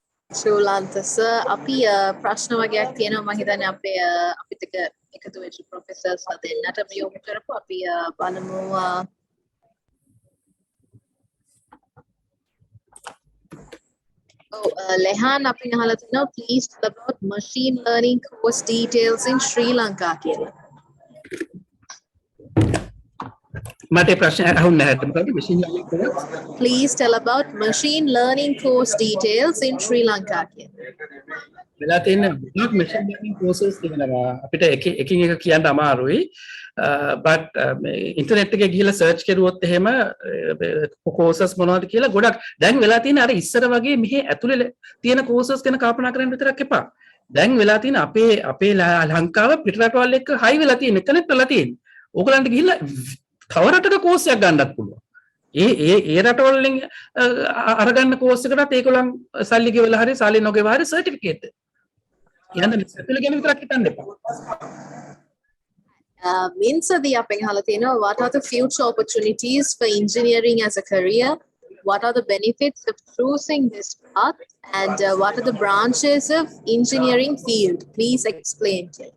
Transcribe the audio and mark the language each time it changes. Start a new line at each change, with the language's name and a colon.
Sinhala: ශූලාන්ත sir අපි ප්‍රශ්න වගේක් තියෙනවා මම හිතන්නේ අපිට එකතු වෙච්ච ප්‍රොෆෙසර්ස්ලා දෙන්නට යොමු කරපු අපි බලමු ලෙහාන් අපි අහලා තිනවා
English: please tell about machine learning course details in Sri Lanka
Sinhala: කියලා. මට ප්‍රශ්න අහුන්නේ නැහැ. මොකද machine learning course?
English: Please tell about machine learning course details in Sri Lanka
Sinhala: කියලා. වෙලා තියෙන මොකක් machine learning courses තියෙනවා අපිට එකින් එක කියන්න අමාරුයි. but ඉන්ටර්නෙට් එකේ ගිහිල්ලා සර්ච් කරුවොත් එහෙම courses මොනවද කියලා ගොඩක් දැන් වෙලා තියෙන අර ඉස්සර වගේ මෙහි ඇතුලේ තියෙන courses ගැන කල්පනා කරන්න විතරක් එපා. දැන් වෙලා තියෙන අපේ ලංකාව පිටරටවල් එක්ක හයි වෙලා තියෙන කනෙක්ට් වෙලා තියෙන. ඕගලන්ට ගිහිල්ලා තව රටක කෝස් එකක් ගන්නත් පුළුවන්. ඒ රටවල් වලින් අරගන්න කෝස් එකටත් ඒගොල්ලන් සල්ලි ගෙවලා හරි සල්ලි නොගෙවා හරි සර්ටිෆිකේට් එක. යන්න ඉස්සෙල්ල ගැන විතරක් හිතන්න එපා. Minsadi අපෙන් අහලා තිනවා
English: what are the future opportunities for engineering as a career? What are the benefits of choosing this path? And what are the branches of engineering field? Please explain.